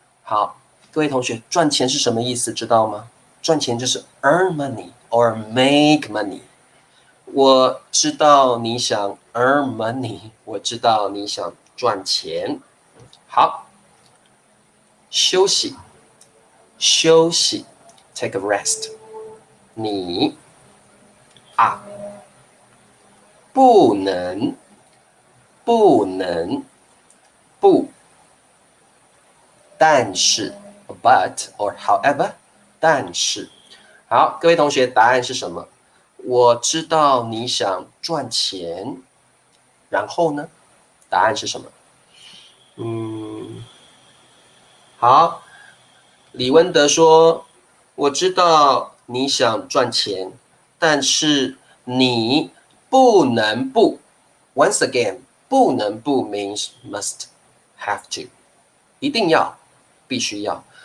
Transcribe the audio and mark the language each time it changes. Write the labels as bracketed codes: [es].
[zh] 好，各位同学，赚钱是什么意思？知道吗？赚钱就是 [en] earn money or make money。 [zh] 我知道你想 [en] earn money， [zh] 我知道你想赚钱。好，休息，休息 ，take a rest。你不能，不能，不，但是 ，but or however，但是，好，各位同学，答案是什么？我知道你想赚钱，然后呢？答案是什么？好，李文德说：“我知道你想赚钱，但是你不能不。 [en] Once again，不能不 means must, have to， [zh] 一定要，必须要。